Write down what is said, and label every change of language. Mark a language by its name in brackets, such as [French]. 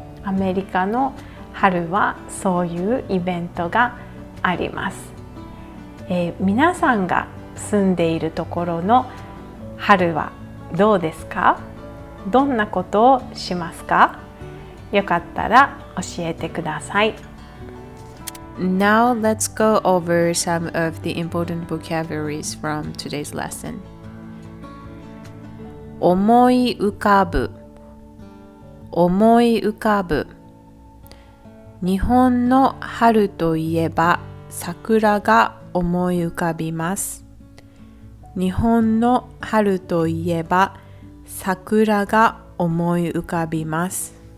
[Japanese] アメリカの春はそういうイベントがあります。皆さんが住んでいるところの春はどうですか？どんなことをしますか？よかったら教えてください。 [English] Now let's go over some of the important vocabularies from today's lesson. [Japanese] 思い浮かぶ、思い浮かぶ。日本の春といえば桜が思い浮かびます。日本の春といえば桜が思い浮かびます。